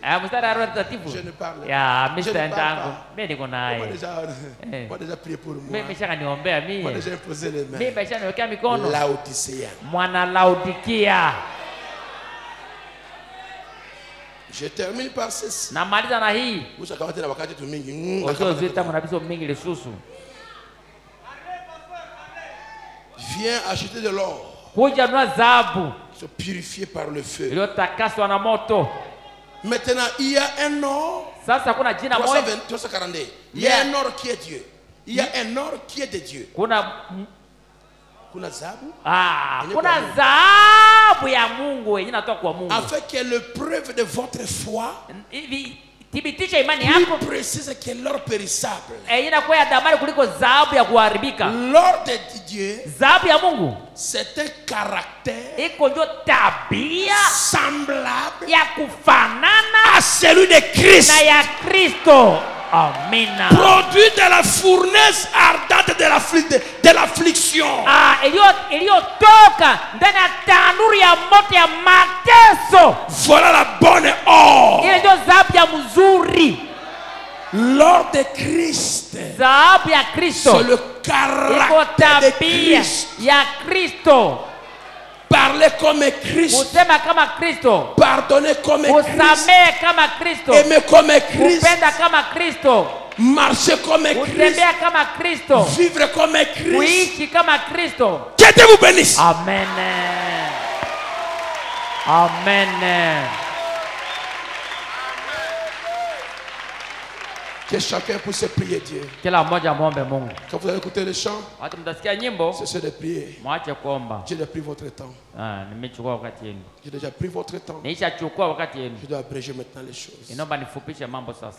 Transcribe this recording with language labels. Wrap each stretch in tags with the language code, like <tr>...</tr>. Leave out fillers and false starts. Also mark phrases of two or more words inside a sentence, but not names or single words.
<fr>Je ne parle pas. Moi déjà prié pour moi. Moi déjà imposé les mains. Laodicea. Je termine par ceci.</fr> <sw>Namaliza na hii.</sw> <fr>Viens acheter de l'or. Se purifier par le feu. Maintenant, il y a un or. 342. Il y a un or qui est Dieu. Il y a un or qui est de Dieu.</fr> <sw>Kuna zabu? Kuna zabu ya Mungu yenye inatoka kwa Mungu.</sw> <fr>Afin que le preuve de votre foi</fr> <sw>thibitisha imani yako</sw> <fr>plus précise que l'or périssable.</fr> <sw>Inakuwa ya damani kuliko zahabu ya kuharibika.</sw> <fr>L'or de Dieu,</fr> <sw>zahabu ya Mungu,</sw> <fr>c'est un caractère</fr> <sw>iko ndio tabia</sw> <fr>semblable</fr> <sw>ya kufanana</sw> <fr>à celui de Christ.</fr> <sw>Na ya Kristo. Amina.</sw> <fr>Produit de la fournaise ardente de l'affliction.</fr> <sw>Iliyotoka ndani ya tanuru ya moto ya mateso.</sw> <fr>Voilà la bonne or.</fr> <sw>Ile ndio zahabu ya mzuri.</sw> <fr>L'or de Christ.</fr> <sw>Zahabu ya Kristo.</sw> <fr>C'est le caractère de Christ.</fr> <sw>Ya Kristo.</sw> <fr>Parler comme Christ. Pardonner comme Christ.</fr> <sw>Kama Kristo.</sw> <fr>Aimer comme Christ.</fr> <sw>Kupenda kama Kristo.</sw> <fr>marcher comme un Christ,</fr> <sw>kutembea kama Kristo,</sw> <fr>vivre comme un Christ.</fr> <sw>kuishi kama Kristo.</sw> <fr>Que Dieu vous bénisse. Amen. Amen. Que chacun puisse prier Dieu.</fr> <sw>Kila mmoja muombe Mungu.</sw> <fr>Quand vous allez écouter les chants,</fr> <sw>Wakati mtasikia nyimbo,</sw> <fr>cessez de prier.</fr> <sw>mwache kuomba.</sw> <fr>J'ai déjà pris votre temps.</fr> <sw>Nimechukua wakati wenu.</sw> <fr>J'ai déjà pris votre temps.</fr> <sw>Nishachukua wakati wenu.</sw> <fr>Je dois abréger maintenant les choses.</fr> <sw>Inaomba nifupishe mambo sasa.</sw>